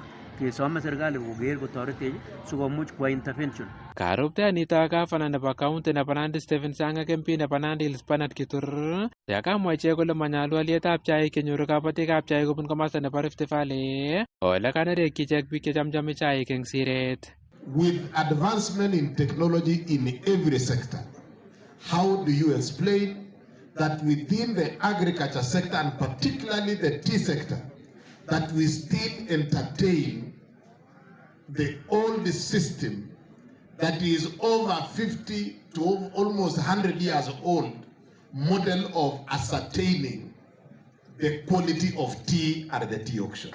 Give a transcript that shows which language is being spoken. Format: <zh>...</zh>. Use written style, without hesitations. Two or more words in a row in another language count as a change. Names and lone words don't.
<kln>Kesome serikali koker kotoretech sikomuch kwai intervention. Karupteanito gavana nebo county nebo Nandi Stephen Sang ak MP nebo Nandi Hills Bernard Kitur yakamwa ichek kole manyalu alyetab chaik kenyoru kabatikab chaik kobun komasta nebo Rift Valley ole kanerekyi ichek biik chechamchami chaik eng siret.</kln> <en>With advancement in technology in every sector, how do you explain that within the agriculture sector and particularly the tea sector that we still entertain the old system that is over 50 to almost 100 years old model of ascertaining the quality of tea at the tea auction?</en>